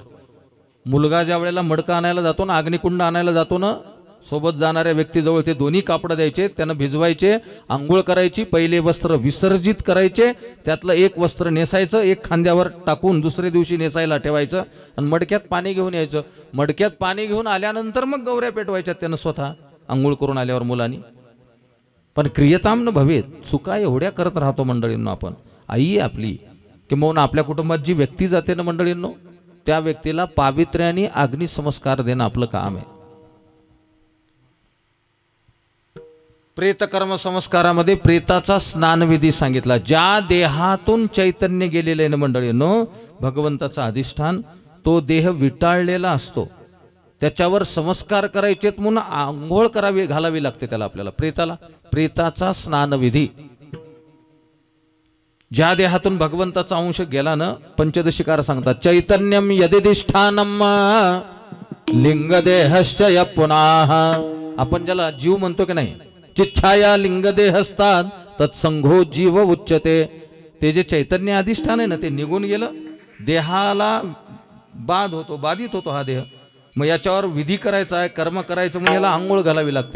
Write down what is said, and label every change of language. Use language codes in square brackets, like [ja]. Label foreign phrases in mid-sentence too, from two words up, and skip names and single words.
[mr] मुलगा ज्या वेळेला मडकं आणायला जातो ना, अग्निकुंड आणायला जातो ना, सोबत जाणाऱ्या व्यक्तीजवळ ते दोन्ही कापड द्यायचे, त्यानं भिजवायचे, आंघोळ करायची, पहिले वस्त्र विसर्जित करायचे, त्यातलं एक वस्त्र नेसायचं, एक खांद्यावर टाकून दुसऱ्या दिवशी नेसायला ठेवायचं आणि मडक्यात पाणी घेऊन यायचं. मडक्यात पाणी घेऊन आल्यानंतर मग गौऱ्या पेटवायच्या त्यानं स्वतः आंघोळ करून आल्यावर मुलांनी. [sa] पण क्रियताम न भवेत, [mr] चुका एवढ्या करत राहतो मंडळींनो आपण. आई आहे आपली, किंवा आपल्या कुटुंबात जी व्यक्ती जाते ना मंडळींनो, त्या व्यक्तीला पावित्र्याने अग्निसंस्कार देणं आपलं काम आहे. प्रेतकर्म संस्कारामध्ये प्रेताचा स्नानविधी सांगितला. ज्या देहातून चैतन्य गेलेले आहे ना मंडळींनो, भगवंताचा अधिष्ठान, तो देह विटाळलेला असतो, त्याच्यावर संस्कार करायचे म्हणून आंघोळ करावी, घालावी लागते त्याला, आपल्याला प्रेताला. प्रेताचा स्नानविधी. ज्या देहातून भगवंताचा अंश गेला ना, पंचदशिकार सांगतात, [sa] चैतन्यम यदिष्ठानम लिंगदेहश्च पुनः. [mr] आपण ज्याला जीव म्हणतो की नाही, [sa] चिच्छाया लिंगदेहस्तात तत्संघो जीव उच्चते. [mr] ते जे चैतन्य अधिष्ठान आहे ना ते निघून गेलं, देहाला बाधित होतो हा देह. मग याच्यावर विधी करायचा आहे, कर्म करायचं, मग याला आंघोळ घालावी लागते.